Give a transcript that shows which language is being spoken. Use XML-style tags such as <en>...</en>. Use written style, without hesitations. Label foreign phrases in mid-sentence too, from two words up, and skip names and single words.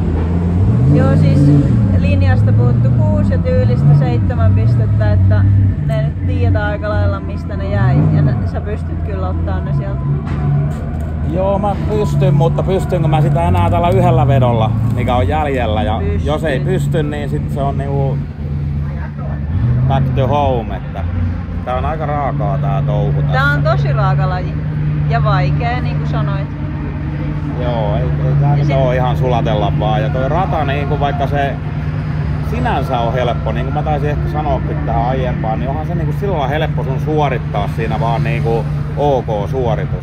<fi>Joo, siis linjasta puuttu 6 ja tyylistä 7 pistettä, että ne nyt tiedetään aika lailla mistä ne jäi. Ja sä pystyt kyllä ottaa ne sieltä. Joo, mä pystyn, mutta pystynkö mä sitä enää tällä yhdellä vedolla, mikä on jäljellä. Ja jos ei pysty, niin sit se on niinku</fi> <en>back to home.</en> <fi>Että tää on aika raakaa tää touhu tässä. Tää on tosi raaka laji ja vaikea, niin kuin sanoit. Joo, ei tää nyt oo ihan sulatella vaan. Ja toi rata, niinku vaikka se sinänsä on helppo, niin kuin mä taisin ehkä sanoakin tähän aiempaan, niin onhan se niinku silloin helppo sun suorittaa siinä vaan niinku ok suoritus.</fi>